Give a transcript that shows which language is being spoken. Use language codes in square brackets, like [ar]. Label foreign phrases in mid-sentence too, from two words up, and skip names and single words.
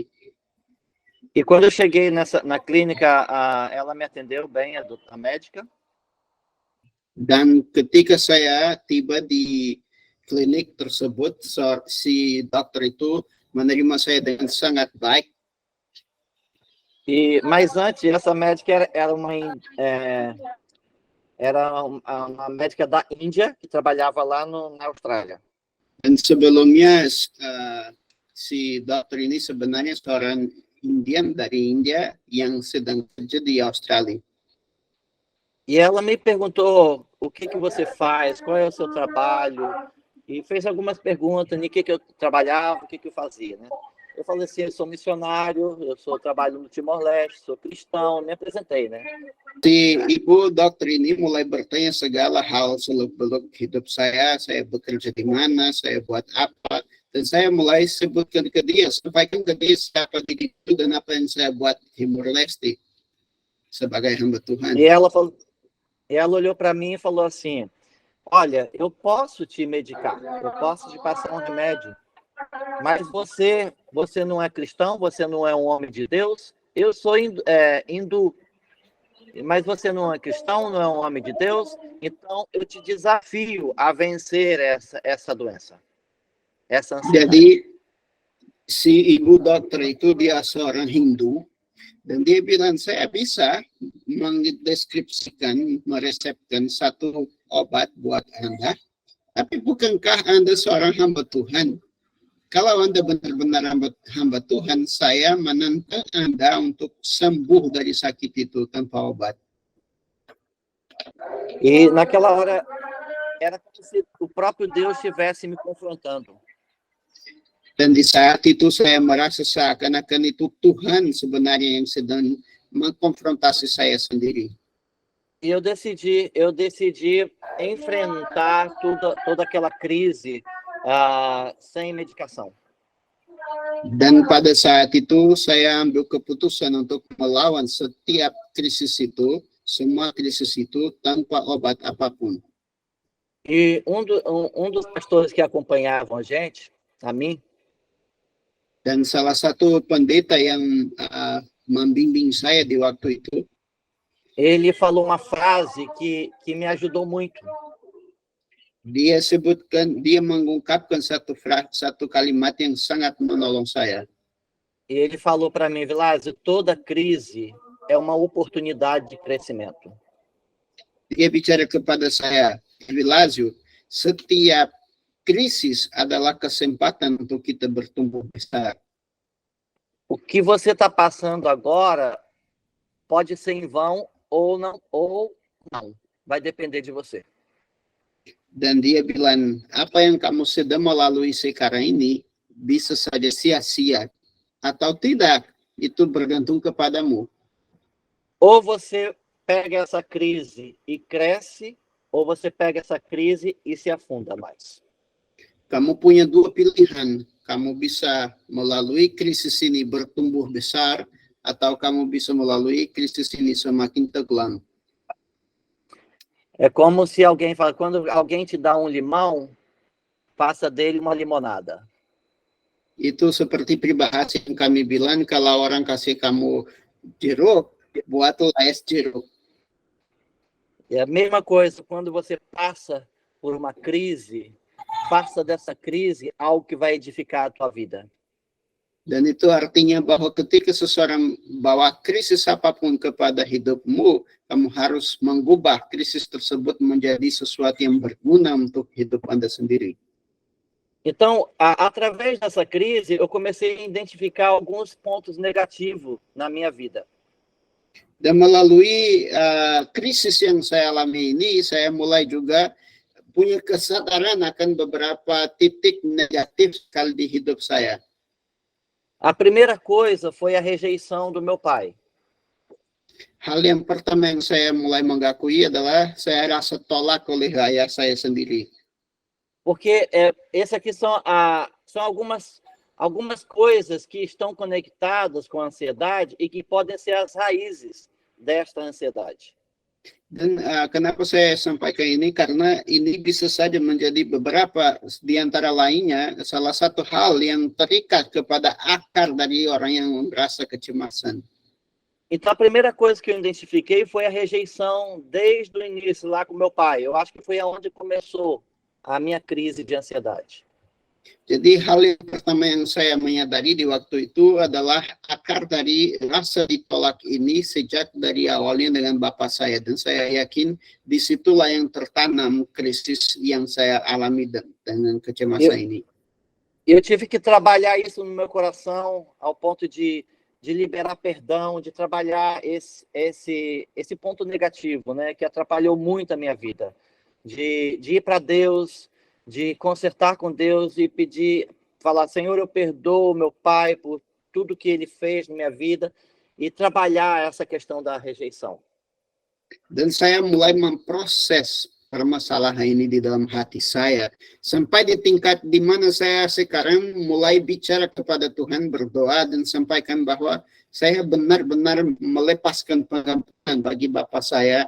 [pt] E quando eu cheguei na clínica, ela me atendeu bem, a médica. [id] Dan ketika saya tiba di klinik tersebut, si dokter itu menerima saya dengan sangat baik. [pt] Mas antes, essa médica era uma médica da Índia que trabalhava lá na Austrália. [id] Dan sebelumnya si dokter ini sebenarnya seorang Indian dari India yang sedang kerja di Australia. [pt] E ela me perguntou o que você faz, qual é o seu trabalho, e fez algumas perguntas em que eu trabalhava, o que eu fazia, né? Eu falei assim, eu sou missionário, trabalho no Timor-Leste, sou cristão, me apresentei, né? [id] Si ibu dokter ini mulai bertanya segala hal seluk-beluk hidup saya bekerja di mana, saya buat apa, dan saya mulai sebutkan ke dia, sampaikan ke dia siapa diriku dan apa yang saya buat di Timor-Leste sebagai hamba Tuhan. [pt] E ela olhou para mim e falou assim, olha, eu posso te medicar, eu posso te passar um remédio, mas você não é cristão, você não é um homem de Deus, eu sou hindu, mas você não é cristão, não é um homem de Deus, então eu te desafio a vencer essa doença, essa ansiedade. [id] Jadi, si ibu dokter itu dia seorang Hindu, dan dia bilang, saya bisa mendeskripsikan, meresepkan satu obat buat Anda, tapi bukankah Anda seorang hamba Tuhan? Kalau Anda benar-benar hamba Tuhan, saya menantang Anda untuk sembuh dari sakit itu tanpa obat. [pt] E naquela hora era como se o próprio Deus estivesse me confrontando. [id] Dan di saat itu saya merasa seakan-akan itu Tuhan sebenarnya yang sedang mengkonfrontasi saya sendiri. [pt] E eu decidi enfrentar toda aquela crise sem medicação. [id] Dan pada saat itu saya ambil keputusan untuk melawan setiap krisis itu, semua krisis itu tanpa obat apapun. [pt] E um dos pastores que acompanhavam a mim, [id] Dan salah satu pendeta yang membimbing saya di waktu itu, [pt] ele falou uma frase que me ajudou muito. [id] dia mengungkapkan satu kalimat yang sangat menolong saya. [pt] E ele falou para mim, Vilásio, toda crise é uma oportunidade de crescimento. [id] Dia bicara kepada saya, Vilásio, setiap krisis adalah kesempatan untuk kita bertumbuh besar. [pt] O que você está passando agora pode ser em vão ou não. Vai depender de você. [id] Dan dia bilang, apa yang kamu sedang melalui sekarang ini bisa saja sia-sia atau tidak, itu bergantung kepadamu. [pt] Ou você pega essa crise e cresce, ou você pega essa crise e se afunda mais. [id] Kamu punya dua pilihan. Kamu bisa melalui krisis ini bertumbuh besar, atau kamu bisa melalui krisis ini semakin tenggelam. [pt] É como se alguém fala, quando alguém te dá um limão, faça dele uma limonada. [id] Itu seperti peribahasa yang kami bilang, kalau orang kasih kamu jeruk, buatlah es jeruk. [pt] É a mesma coisa, quando você passa por uma crise, faça dessa crise algo que vai edificar a tua vida. [id] Dan itu artinya bahwa ketika seseorang bawa krisis apapun kepada hidupmu, kamu harus mengubah krisis tersebut menjadi sesuatu yang berguna untuk hidup Anda sendiri. [pt] Então, através dessa crise, eu comecei a identificar alguns pontos negativos na minha vida. [id] Dan melalui krisis yang saya alami ini, saya mulai juga punya kesadaran akan beberapa titik negatif sekali di hidup saya. [pt] A primeira coisa foi a rejeição do meu pai. [id] Hal yang pertama yang saya mulai mengakui adalah saya rasa tolak oleh ayah saya sendiri. [pt] Porque esse aqui são algumas coisas que estão conectadas com a ansiedade e que podem ser as raízes desta ansiedade. [id] Dan kenapa saya sampaikan ini? Karena ini bisa saja menjadi beberapa di antara lainnya salah satu hal yang terikat kepada akar dari orang yang merasa kecemasan. [pt] Então, a primeira coisa que eu identifiquei foi a rejeição desde o início, lá com meu pai. Eu acho que foi aonde começou a minha crise de ansiedade. [id] Jadi hal yang pertama yang saya menyadari di waktu itu adalah akar dari rasa ditolak ini sejak dari awalnya dengan bapak saya. Dan saya yakin disitulah yang tertanam krisis yang saya alami dengan kecemasan ini. [pt] Eu tive que trabalhar isso no meu coração ao ponto de liberar perdão, de trabalhar esse ponto negativo, né, que atrapalhou muito a minha vida. De ir para Deus, de consertar com Deus e pedir, falar, Senhor, eu perdoo meu pai por tudo que ele fez na minha vida e trabalhar essa questão da rejeição. [id] Dan saya mulai memproses permasalahan ini di dalam hati saya sampai di tingkat di mana saya sekarang mulai bicara kepada Tuhan, berdoa dan sampaikan bahwa saya benar-benar melepaskan pengampunan bagi bapak saya.